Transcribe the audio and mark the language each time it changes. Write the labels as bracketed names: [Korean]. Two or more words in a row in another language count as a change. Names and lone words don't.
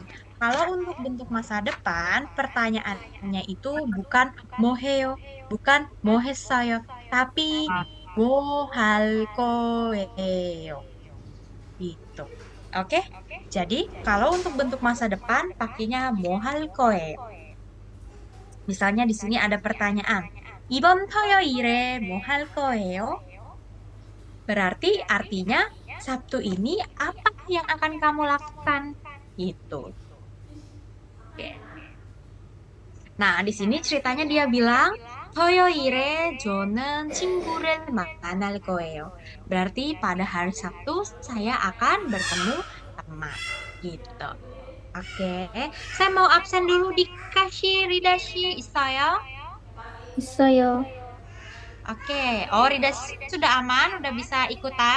[Indonesian] Kalau untuk bentuk masa depan, pertanyaannya itu bukan moheo, bukan mohesayo, tapi mohalkoeo. Gitu. Oke? Jadi, kalau untuk bentuk masa depan, pakainya mohalkoeo. Misalnya di sini ada pertanyaan. [Korean] 이번 토요일에 뭐 할 거예요? [Indonesian] Berarti artinya Sabtu ini apa yang akan kamu lakukan? Gitu. Oke. Nah, di sini ceritanya dia bilang [Korean] 토요일에 저는 친구를 만날 거예요. [Indonesian] Berarti pada hari Sabtu saya akan bertemu teman. Gitu. Oke, saya mau absen dulu di kasih Ridashi Isaya. [Korean] 있어요. [Indonesian] Oke, oh Ridashi sudah aman, udah bisa ikutan.